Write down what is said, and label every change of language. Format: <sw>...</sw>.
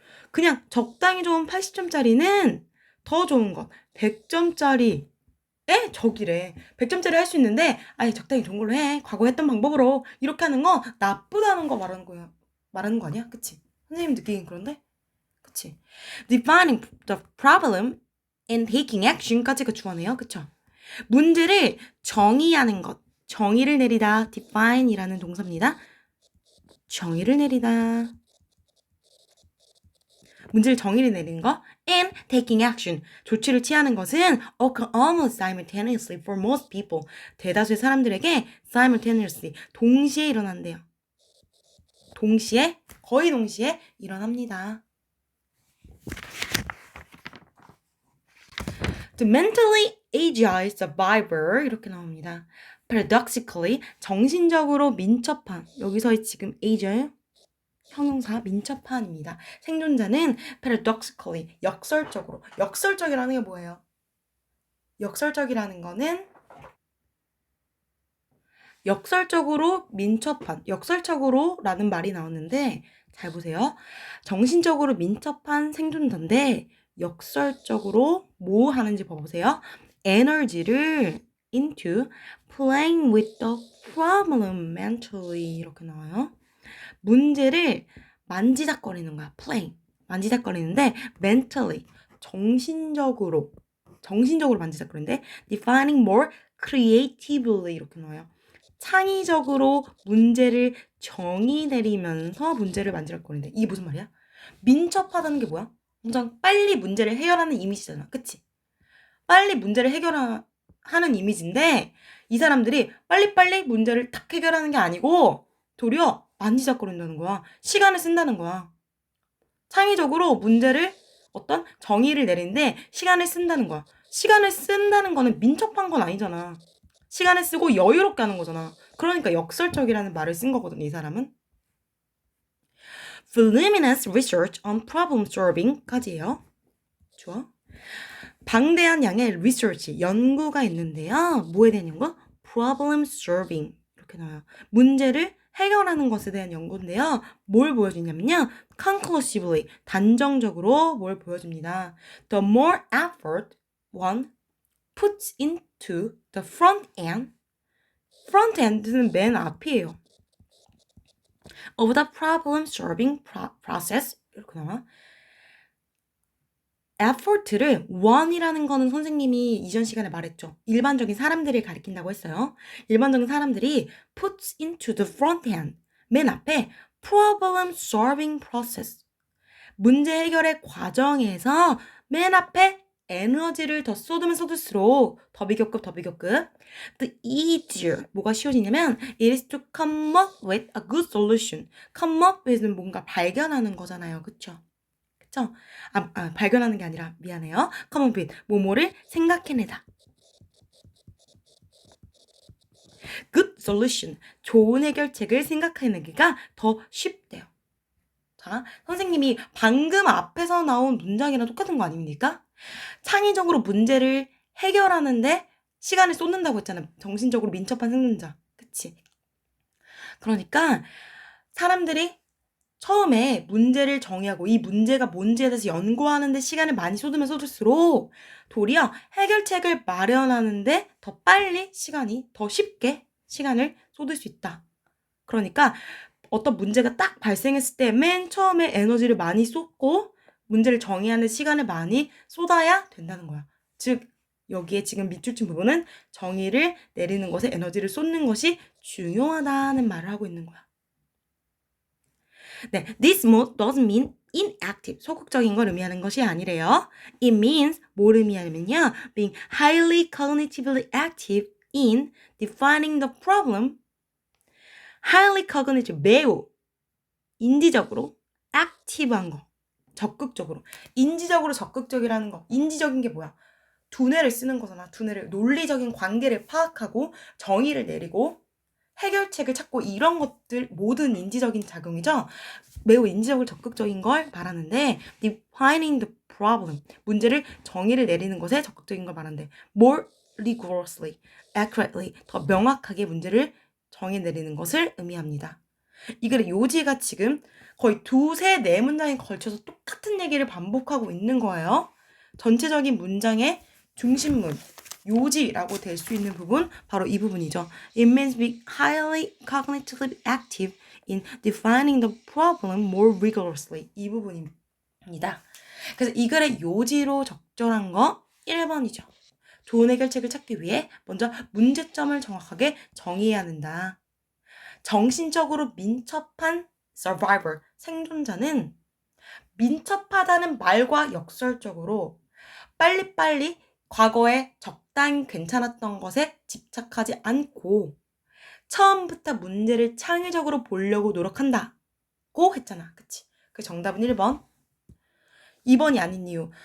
<ko>그냥 적당히 좋은 80점짜리는 더 좋은 것. 100점짜리의 적이래. 100점짜리 할 수 있는데 아예 적당히 좋은 걸로 해. 과거 했던 방법으로 이렇게 하는 거 나쁘다는 거 말하는 거 아니야? 그치? 선생님 느끼긴 그런데? 그치?</ko> <en>Defining the problem and taking action까지가 주어네요.</en> <ko>그쵸? 문제를 정의하는 것. 정의를 내리다. define이라는 동사입니다. 정의를 내리다. 문제를 정의를 내리는 거.</ko> <en>and taking action.</en> <ko>조치를 취하는 것은</ko> <en>occur almost simultaneously for most people.</en> <ko>대다수의 사람들에게 simultaneously. 동시에 일어난대요. 거의 동시에 일어납니다.</ko> <en>The mentally agile survivor</en> <ko>이렇게 나옵니다. Paradoxically 정신적으로 민첩한 여기서의 지금 agile 형용사 민첩한입니다. 생존자는 paradoxically 역설적이라는 게 뭐예요? 역설적이라는 거는 역설적으로 민첩한 역설적으로라는 말이 나오는데 잘 보세요. 정신적으로 민첩한 생존자인데 역설적으로 뭐 하는지 봐보세요. 에너지를</ko> <en>into playing with the problem mentally</en> <ko>이렇게 나와요. 문제를 만지작거리는 거야. playing. 만지작거리는데 mentally. 정신적으로 만지작거리는데</ko> <en>defining more creatively</en> <ko>이렇게 나와요. 창의적으로 문제를 정의 내리면서 문제를 만지작거리는데 이게 무슨 말이야? 민첩하다는 게 뭐야? 당장 빨리 문제를 해결하는 이미지잖아. 그치? 빨리 문제를 해결하는 하는 이미지인데 이 사람들이 빨리빨리 문제를 탁 해결하는 게 아니고 도리어 만지작거린다는 거야. 시간을 쓴다는 거야. 창의적으로 문제를 어떤 정의를 내리는데 시간을 쓴다는 거야. 시간을 쓴다는 거는 민첩한 건 아니잖아. 시간을 쓰고 여유롭게 하는 거잖아. 그러니까 역설적이라는 말을 쓴 거거든, 이 사람은.</ko> <en>Voluminous research on problem solving까지예요.</en> <ko>좋아. 방대한 양의 research, 연구가 있는데요. 뭐에 대한 연구?</ko> <en>Problem solving</en> <ko>이렇게 나와요. 문제를 해결하는 것에 대한 연구인데요. 뭘 보여주냐면요. Conclusively, 단정적으로 뭘 보여줍니다.</ko> <en>The more effort one puts into the front end, front end는</en> <ko>맨 앞이에요.</ko> <en>of the problem solving process</en> <ko>이렇게 나와. effort를 one이라는 거는 선생님이 이전 시간에 말했죠. 일반적인 사람들을 가리킨다고 했어요. 일반적인 사람들이</ko> <en>puts into the front end,</en> <ko>맨 앞에 problem solving process, 문제 해결의 과정에서 맨 앞에 에너지를 더 쏟으면 쏟을수록 더 비교급</ko> <en>the easier</en> <ko>뭐가 쉬워지냐면</ko> <en>it is to come up with a good solution.</en> <ko>come up with는 뭔가 발견하는 거잖아요. 그쵸? 그쵸? 발견하는 게 아니라 미안해요. come up with 뭐뭐를 생각해내다. good solution 좋은 해결책을 생각해내기가 더 쉽대요. 자, 선생님이 방금 앞에서 나온 문장이랑 똑같은 거 아닙니까? 창의적으로 문제를 해결하는데 시간을 쏟는다고 했잖아. 정신적으로 민첩한 생존자. 그치? 그러니까 사람들이 처음에 문제를 정의하고 이 문제가 뭔지에 대해서 연구하는데 시간을 많이 쏟으면 쏟을수록 도리어 해결책을 마련하는데 더 빨리 시간이 더 쉽게 시간을 쏟을 수 있다. 그러니까 어떤 문제가 딱 발생했을 때 맨 처음에 에너지를 많이 쏟고 문제를 정의하는 시간을 많이 쏟아야 된다는 거야. 즉 여기에 지금 밑줄 친 부분은 정의를 내리는 것에 에너지를 쏟는 것이 중요하다는 말을 하고 있는 거야. 네,</ko> <en>this mode doesn't mean inactive,</en> <ko>소극적인 걸 의미하는 것이 아니래요.</ko> <en>It means</en> <ko>뭘 의미하냐면요.</ko> <en>being highly cognitively active in defining the problem.</en> <ko>highly cognitive, 매우 인지적으로 active한 거. 적극적으로. 인지적으로 적극적이라는 거. 인지적인 게 뭐야? 두뇌를 쓰는 거잖아. 두뇌를. 논리적인 관계를 파악하고 정의를 내리고 해결책을 찾고 이런 것들 모든 인지적인 작용이죠. 매우 인지적으로 적극적인 걸 말하는데</ko> <en>defining the problem,</en> <ko>문제를 정의를 내리는 것에 적극적인 걸 말하는데</ko> <en>more rigorously, accurately,</en> <ko>더 명확하게 문제를 정의 내리는 것을 의미합니다. 이 글의 요지가 지금 거의 두세 네 문장에 걸쳐서 똑같은 얘기를 반복하고 있는 거예요. 전체적인 문장의 중심문, 요지라고 될 수 있는 부분 바로 이 부분이죠.</ko> <en>It means being highly cognitively active in defining the problem more rigorously.</en> <ko>이 부분입니다. 그래서 이 글의 요지로 적절한 거 1번이죠. 좋은 해결책을 찾기 위해 먼저 문제점을 정확하게 정의해야 한다. 정신적으로 민첩한 survivor, 생존자는 민첩하다는 말과 역설적으로 빨리빨리 과거에 적당히 괜찮았던 것에 집착하지 않고 처음부터 문제를 창의적으로 보려고 노력한다고 했잖아. 그치? 그 정답은 1번. 2번이 아닌 이유.</ko>